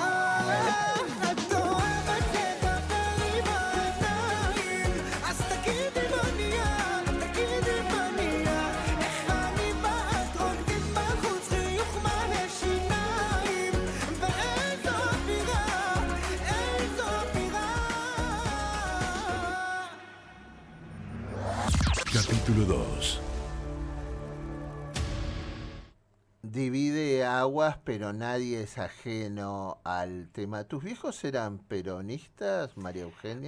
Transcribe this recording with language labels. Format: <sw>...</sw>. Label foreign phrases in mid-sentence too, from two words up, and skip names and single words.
<he>את אוהבת לדבר עם העיניים, אז תגידי מה נהיה, תגידי מה נהיה, איך אני ואת רוקדים בחוץ, חיוך מלא שיניים, ואיזו אווירה, איזו אווירה.</he> <es>Capítulo 2. Divide aguas, pero nadie es ajeno al tema. ¿Tus viejos eran peronistas, María Eugenia?</es>